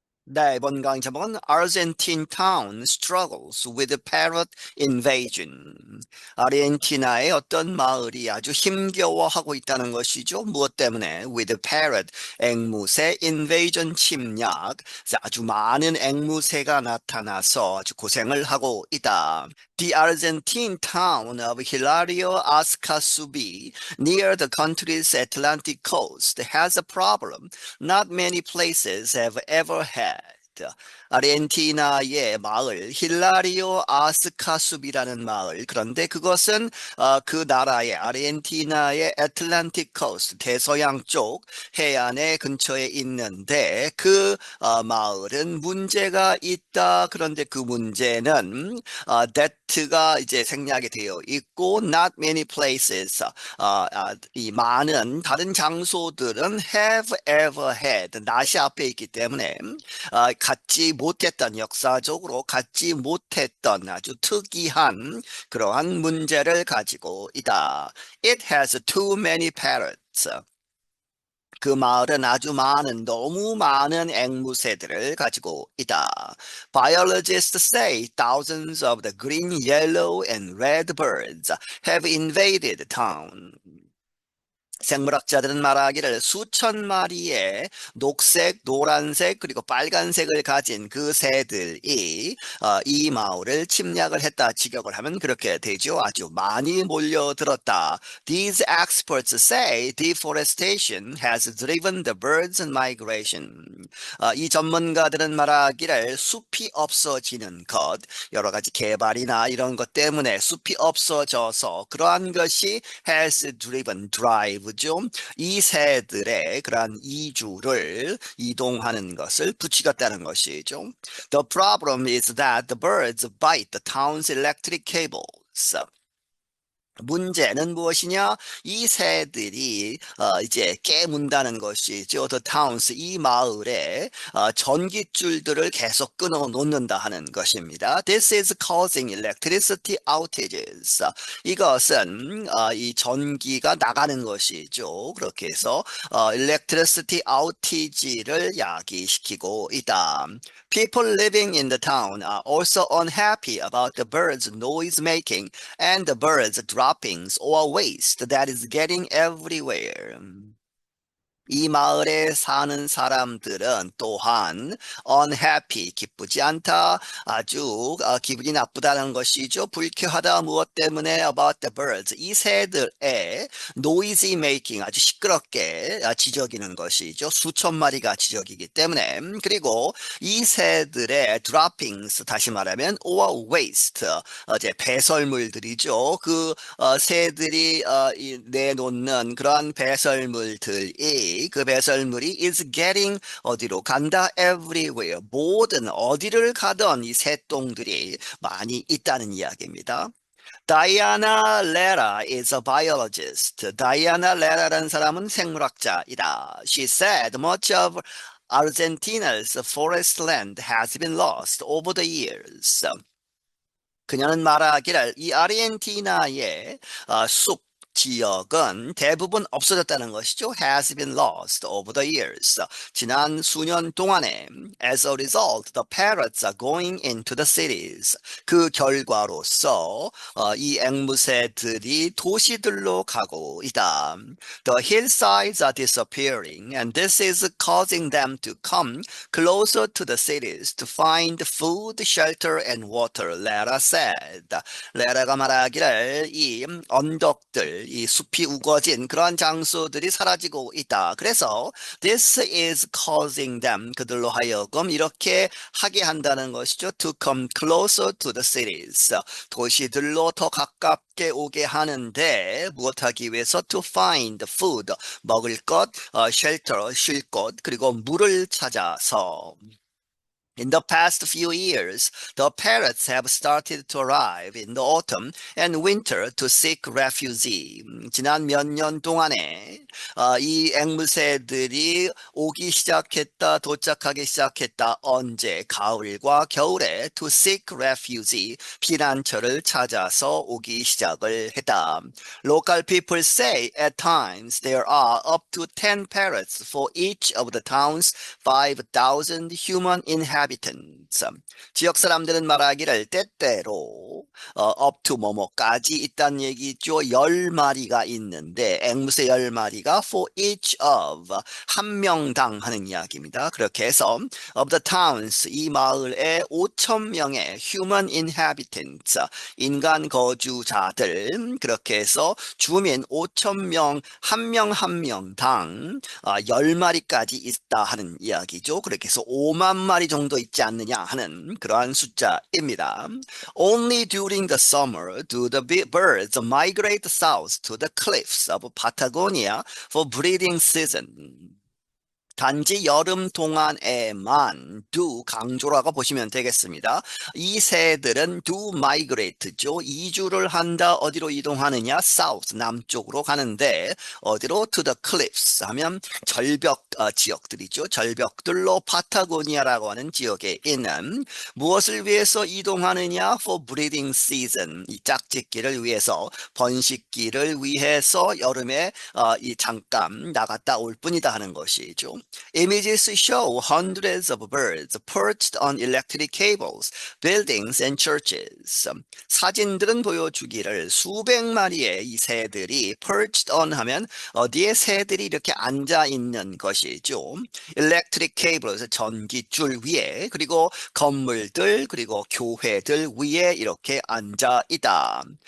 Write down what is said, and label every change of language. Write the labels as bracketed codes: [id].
[ko] 네, 이번 강의 제목은 [en] Argentine town struggles with parrot invasion. [ko] 아르헨티나의 어떤 마을이 아주 힘겨워하고 있다는 것이죠. 무엇 때문에? [en] With parrot, 앵무새 invasion 침략. [ko] 아주 많은 앵무새가 나타나서 아주 고생을 하고 있다. [en] The Argentine town of Hilario Ascasubi, near the country's Atlantic coast, has a problem not many places have ever had. [ko] 아르헨티나의 마을 힐라리오 아스카숲이라는 마을. 그런데 그것은 그 나라의 아르헨티나의 애틀란틱 코스트 대서양 쪽 해안의 근처에 있는데 그 마을은 문제가 있다. 그런데 그 문제는 that가 이제 생략이 되어 있고 [en] not many places [ko] 이 많은 다른 장소들은 [en] have ever had [ko] not이 앞에 있기 때문에 갖지 못했던 역사적으로 갖지 못했던 아주 특이한 그러한 문제를 가지고 있다. [en] It has too many parrots. [ko] 그 마을은 아주 많은, 너무 많은 앵무새들을 가지고 있다. [en] Biologists say thousands of the green, yellow, and red birds have invaded the town. [ko] 생물학자들은 말하기를 수천 마리의 녹색, 노란색, 그리고 빨간색을 가진 그 새들이 이 마을을 침략을 했다. 직역을 하면 그렇게 되죠. 아주 많이 몰려들었다. [en] These experts say deforestation has driven the birds' migration. [ko] 이 전문가들은 말하기를 숲이 없어지는 것, 여러 가지 개발이나 이런 것 때문에 숲이 없어져서 그러한 것이 [en] has driven, [ko] drive죠. 이 새들의 그러한 이주를 이동하는 것을 부추겼다는 것이죠. [en] The problem is that the birds bite the town's electric cables. [ko] 문제는 무엇이냐? 이 새들이 이제 깨문다는 것이죠. [en] The towns, [ko] 이 마을에 전기줄들을 계속 끊어 놓는다 하는 것입니다. [en] This is causing electricity outages. [ko] 이것은 이 전기가 나가는 것이죠. 그렇게 해서 electricity outage를 야기시키고 있다. [en] People living in the town are also unhappy about the birds' noise making and the birds' droppings or waste that is getting everywhere. [ko] 이 마을에 사는 사람들은 또한 unhappy, 기쁘지 않다, 아주 기분이 나쁘다는 것이죠. 불쾌하다. 무엇 때문에? [en] About the birds. [ko] 이 새들의 [en] noisy making, [ko] 아주 시끄럽게 지저귀는 것이죠. 수천 마리가 지저귀기 때문에. 그리고 이 새들의 droppings, 다시 말하면 [en] or waste, [ko] 이제 배설물들이죠. 그 새들이 내놓는 그러한 배설물들이 그 배설물이 [en] is getting [ko] 어디로 간다 everywhere 모든 어디를 가던 이 새똥들이 많이 있다는 이야기입니다. [en] Diana Lera is a biologist. [ko] Diana Lera라는 사람은 생물학자이다. [en] She said much of Argentina's forest land has been lost over the years. [ko] 그녀는 말하기를 이 아르헨티나의 숲 지역은 대부분 없어졌다는 것이죠. [en] has been lost over the years. [ko] 지난 수년 동안에 [en] as a result, the parrots are going into the cities. [ko] 그 결과로서 이 앵무새들이 도시들로 가고 있다. [en] The hillsides are disappearing and this is causing them to come closer to the cities to find food, shelter, and water, Lara said. [ko] 레라가 말하기를 이 언덕들, 이 숲이 우거진 그러한 장소들이 사라지고 있다. 그래서 [en] this is causing them, [ko] 그들로 하여금 이렇게 하게 한다는 것이죠. [en] To come closer to the cities. [ko] 도시들로 더 가깝게 오게 하는데 무엇하기 위해서? [en] To find food, [ko] 먹을 것, shelter, 쉴 곳, 그리고 물을 찾아서. [en] In the past few years, the parrots have started to arrive in the autumn and winter to seek refuge. [ko] 지난 몇 년 동안에 이 앵무새들이 오기 시작했다, 도착하기 시작했다. 언제? 가을과 겨울에 [en] to seek refuge, [ko] 피난처를 찾아서 오기 시작을 했다. [en] Local people say at times there are up to 10 parrots for each of the town's 5,000 human inhabitants. [ko] 지역 사람들은 말하기를 때때로 [en] up to [ko] 뭐뭐까지 있다는 얘기죠. 10마리가 있는데 앵무새 10마리가 for each of 한 명당 하는 이야기입니다. 그렇게 해서 [en] of the towns [ko] 이 마을에 5천 명의 [en] human inhabitants [ko] 인간 거주자들 그렇게 해서 주민 5천 명 한 명 한 명당 10마리까지 있다 하는 이야기죠. 그렇게 해서 5만 마리 정도 있지 않느냐 하는 그러한 숫자입니다. [en] Only during the summer do the birds migrate south to the cliffs of Patagonia for breeding season. [ko] 단지 여름 동안에만 do 강조라고 보시면 되겠습니다. 이 새들은 [en] do migrate [ko] 죠. 이주를 한다. 어디로 이동하느냐? south 남쪽으로 가는데 어디로? to the cliffs 하면 절벽 지역들이죠. 절벽들로 파타고니아라고 하는 지역에 있는 무엇을 위해서 이동하느냐? [en] for breeding season [ko] 이 짝짓기를 위해서 번식기를 위해서 여름에 이 잠깐 나갔다 올 뿐이다 하는 것이죠. [en] Images show hundreds of birds perched on electric cables, buildings and churches. [ko] 사진들은 보여주기를 수백 마리의 이 새들이 [en] perched on [ko] 하면 어디에 새들이 이렇게 앉아 있는 것이죠. Electric cables 전기줄 위에 그리고 건물들 그리고 교회들 위에 이렇게 앉아 있다.